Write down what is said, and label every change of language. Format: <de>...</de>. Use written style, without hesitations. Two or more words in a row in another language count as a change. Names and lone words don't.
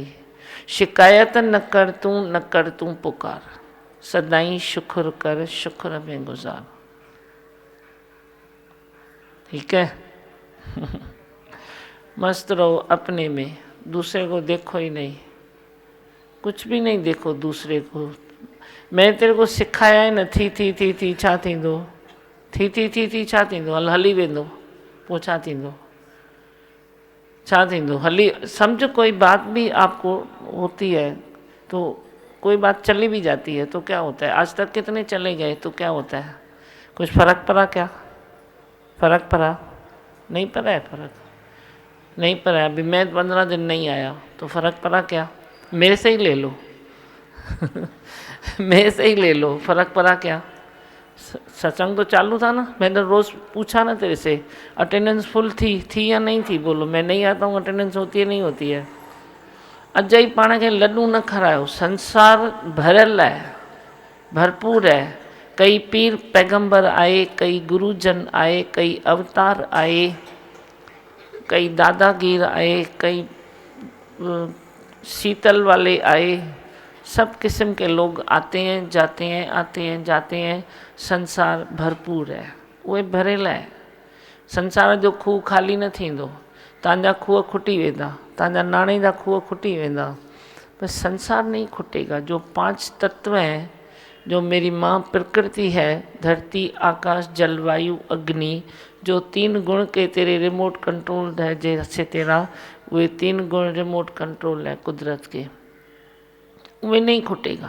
<hi>शिकायत न कर तू पुकार, सदाई शुक्र कर शुक्र में गुजार। ठीक है। मस्त रहो अपने में, दूसरे को देखो ही नहीं, कुछ भी नहीं देखो दूसरे को। मैं तेरे को सिखाया है न</hi> <sd>थी छा थींदो, थी छा थींदो, हली वेंदो पोइ छा थींदो, छा थींदो हली।</sd> <hi>समझ कोई बात भी आपको होती है तो कोई बात चली भी जाती है तो क्या होता है, आज तक कितने चले गए तो क्या होता है, कुछ फर्क पड़ा क्या, फर्क पड़ा नहीं पड़ा है, फर्क नहीं पड़ा है। अभी मैं 15 दिन नहीं आया तो फर्क पड़ा क्या, मेरे से ही ले लो मेरे से ही ले लो, फर्क पड़ा क्या। सत्संग तो चालू था ना, मैंने रोज़ पूछा ना तेरे से अटेंडेंस फुल थी या नहीं थी, बोलो मैं नहीं आता हूँ, अटेंडेंस होती है नहीं होती है।</hi> <sd>अज ही पाण खे लड्डू न खारायो, संसार भरियल है, भरपूर है।</sd> <hi>कई पीर पैगंबर आए, कई गुरुजन आए, कई अवतार आए, कई दादागीर आए, कई शीतल वाले आए, सब किस्म के लोग आते हैं जाते हैं, आते हैं जाते हैं। संसार भरपूर है,</hi> <sd>उहे भरियल है। संसार जो खूह खाली न थींदो, तव्हांजा खूह खुटी वेंदा, तव्हांजा नाणे जा खूह खुटी वेंदा,</sd> <hi>पर संसार नहीं खुटेगा। जो 5 तत्व हैं, जो मेरी माँ प्रकृति है, धरती आकाश जल वायु अग्नि, जो 3 गुण के तेरे रिमोट कंट्रोल है, जैसे तेरा वे 3 गुण रिमोट कंट्रोल है कुदरत के, वे नहीं खुटेगा।</hi>